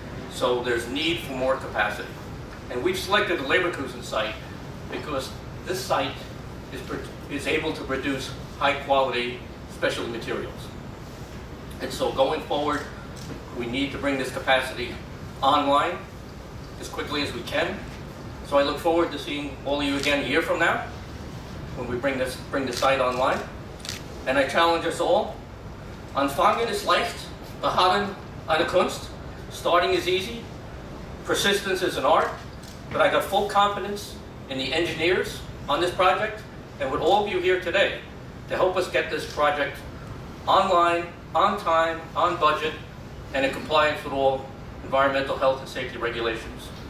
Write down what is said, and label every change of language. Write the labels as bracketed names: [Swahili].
[English] So there's need for more capacity. And we've selected the Leverkusen site because this site is able to produce high-quality specialty materials. And so going forward, we need to bring this capacity online as quickly as we can. So I look forward to seeing all of you again a year from now when we bring the site online. And I challenge us all. [German] Anfangen ist leicht, beharren eine Kunst. [English] Starting is easy, persistence is an art, but I got full confidence in the engineers on this project and with all of you here today to help us get this project online, on time, on budget, and in compliance with all environmental health and safety regulations.